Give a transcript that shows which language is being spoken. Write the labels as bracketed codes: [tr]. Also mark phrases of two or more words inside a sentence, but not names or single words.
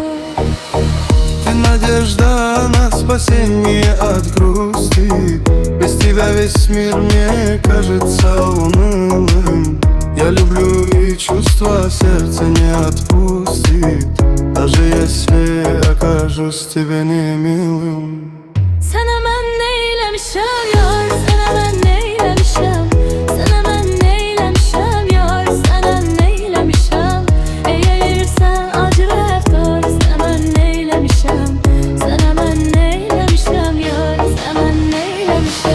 [ru] Ты надежда на спасение от грусти. Без тебя весь мир мне кажется унылым. Я люблю и чувства сердце не отпустит, даже если окажусь тебе не милым. [tr] Sana ben neylemişim yar, sana ben neylemişim, sana ben neylemişim yar, sana neylemişim. Eğilirsen acı rəftar, sana ben neylemişim, sana ben neylemişim yar, sana ben neylemişim.